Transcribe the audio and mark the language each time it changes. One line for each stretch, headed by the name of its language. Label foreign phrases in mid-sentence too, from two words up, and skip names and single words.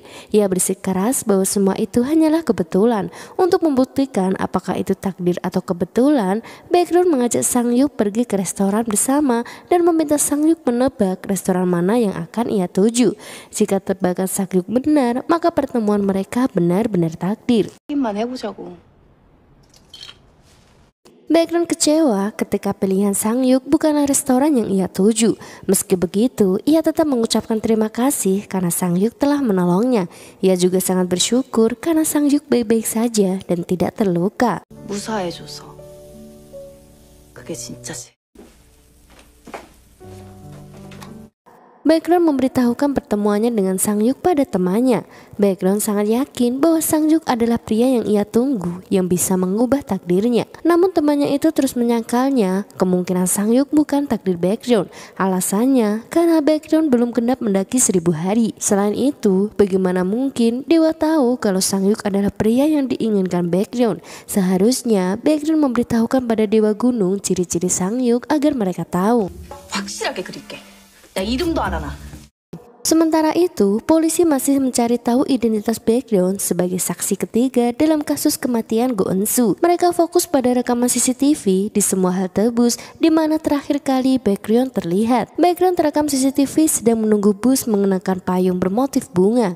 Indonesian: Ia bersikeras bahwa semua itu hanyalah kebetulan. Untuk membuktikan apakah itu takdir atau kebetulan, Baekhyun mengajak Sang-hyuk pergi ke restoran bersama dan meminta Sang-hyuk menebak restoran mana yang akan ia tuju. Jika tebakan Sang-hyuk benar, maka pertemuan mereka benar-benar takdir.
Korean: 게임만 해보자고.
Indonesian: Baekhyun kecewa ketika pilihan Sang-hyuk bukanlah restoran yang ia tuju. Meski begitu, ia tetap mengucapkan terima kasih karena Sang-hyuk telah menolongnya. Ia juga sangat bersyukur karena Sang-hyuk baik-baik saja dan tidak terluka.
Korean: 무사해줘서. 그게 진짜
Indonesian: Baekhyun memberitahukan pertemuannya dengan Sang-hyuk pada temannya. Baekhyun sangat yakin bahwa Sang-hyuk adalah pria yang ia tunggu, yang bisa mengubah takdirnya. Namun temannya itu terus menyangkalnya, kemungkinan Sang-hyuk bukan takdir Baekhyun. Alasannya, karena Baekhyun belum genap mendaki 1000 hari. Selain itu, bagaimana mungkin Dewa tahu kalau Sang-hyuk adalah pria yang diinginkan Baekhyun? Seharusnya Baekhyun memberitahukan pada Dewa Gunung ciri-ciri Sang-hyuk agar mereka tahu.
Korean: 확실하게 그릴게. 나 이름도 알아놔.
Indonesian: Sementara itu, polisi masih mencari tahu identitas Baekhyun sebagai saksi ketiga dalam kasus kematian Go Eun-soo. Mereka fokus pada rekaman CCTV di semua halte bus di mana terakhir kali Baekhyun terlihat. Baekhyun terekam CCTV sedang menunggu bus mengenakan payung bermotif bunga.